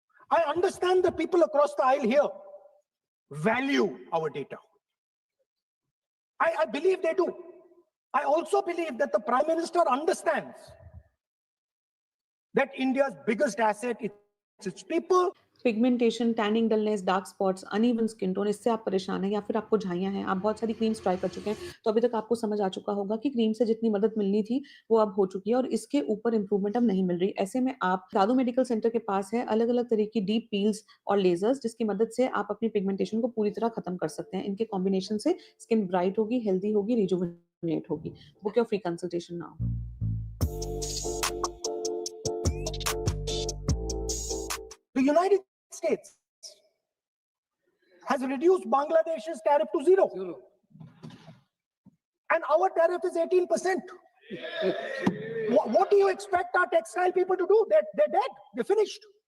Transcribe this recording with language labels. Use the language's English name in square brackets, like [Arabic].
[English] I understand the people across the aisle here value our data. I believe they do. I also believe that the Prime Minister understands that India's biggest asset is its people. [Hindi] Pigmentation, tanning, dullness, dark spots, uneven skin tone, इससे आप परेशान हैं या फिर आपको झाइयां हैं, आप बहुत सारी क्रीम्स ट्राई कर चुके हैं, तो अभी तक आपको समझ आ चुका होगा कि क्रीम से जितनी मदद मिलनी थी वो अब हो चुकी है और इसके ऊपर इंप्रूवमेंट अब नहीं मिल रही। ऐसे में आप साधु मेडिकल सेंटर के पास है अलग अलग तरह की डीप पील्स और लेजर्स, जिसकी मदद से आप अपनी पिगमेंटेशन को पूरी तरह खत्म कर सकते हैं। इनके कॉम्बिनेशन से स्किन ब्राइट होगी, हेल्दी होगी, रिजुविनेट होगी। [English] Book your free consultation now. The United States has reduced Bangladesh's tariff to 0. And our tariff is 18%. What do you expect our textile people to do? They're dead. They're finished.